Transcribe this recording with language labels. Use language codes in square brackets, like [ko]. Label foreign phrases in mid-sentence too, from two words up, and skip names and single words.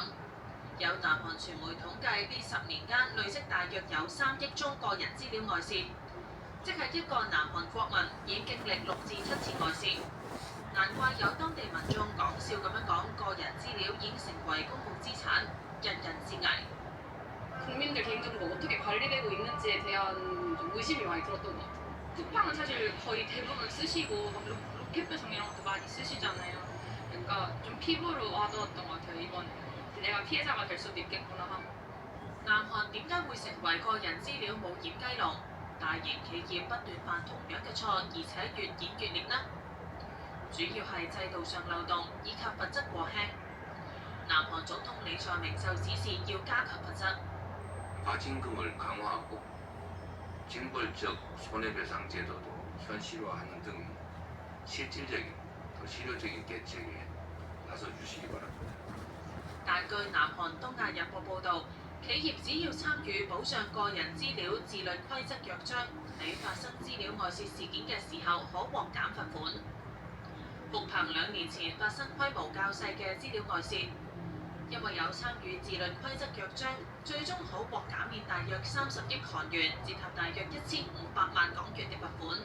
[yue] 有南韓傳媒統計，呢10年間累積大約有3億宗個人資料外泄。即係一個南韓國民已經歷6至7次外泄，難怪有當地民眾講笑咁樣講，個人資料已經成為公共資產，人人自危。 [ko] 국민들 개인정보 어떻게 관리되고 있는지에 대한 좀 의심이 많이 들었던 것 같아요. 쿠팡은 사실 거의 대부분 쓰시고 막 로켓 배송 이런 것도 많이 쓰시잖아요. 그러니까 좀 피부로 와닿았던 것 같아요. 이번에 내가 피해자가 될 수도 있겠구나 하고. [yue] 南韓點解會成為個人資料冇掩雞籠？大型企業不斷犯同樣嘅錯，而且越演越烈呢？主要係制度上漏洞以及罰則過輕。南韓總統李在明就指示要加強罰則。 [ko] 과징금을 강화하고 징벌적 손해배상 제도도 현실화하는 등 실질적인 더 실효적인 대책에 나서 주시기 바랍니다. [yue] 但據南韓東亞日報報導，企業只要參與保障個人資料自律規則約章，喺發生資料外泄事件嘅時候可獲減罰款。酷澎2年前發生規模較細嘅資料外泄，因為有參與自律規則約章，最終可獲減免大約30億韓元，折合大約1500萬港元嘅罰款。